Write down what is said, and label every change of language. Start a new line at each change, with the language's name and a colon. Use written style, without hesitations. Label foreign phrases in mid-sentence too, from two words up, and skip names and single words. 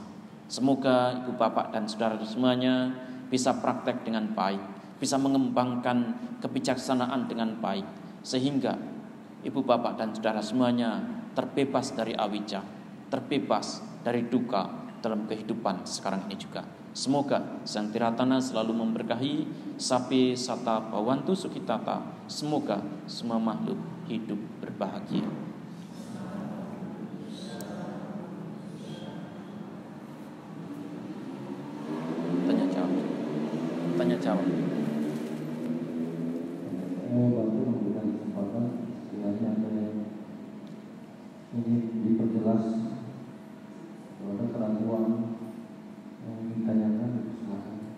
Indonesian: Semoga ibu bapak dan saudara semuanya bisa praktek dengan baik, bisa mengembangkan kebijaksanaan dengan baik, sehingga ibu bapak dan saudara semuanya terbebas dari awija, terbebas dari duka dalam kehidupan sekarang ini juga. Semoga Sang Tiratana selalu memberkahi,
Pali: sapi sata bawantu sukitata.
Indonesian: Semoga semua makhluk hidup berbahagia. Tanya jawab. Bantu memberikan kesempatan sekiranya ada yang ingin diperjelas kalau ada keraguan yang ditanyakan, silakan.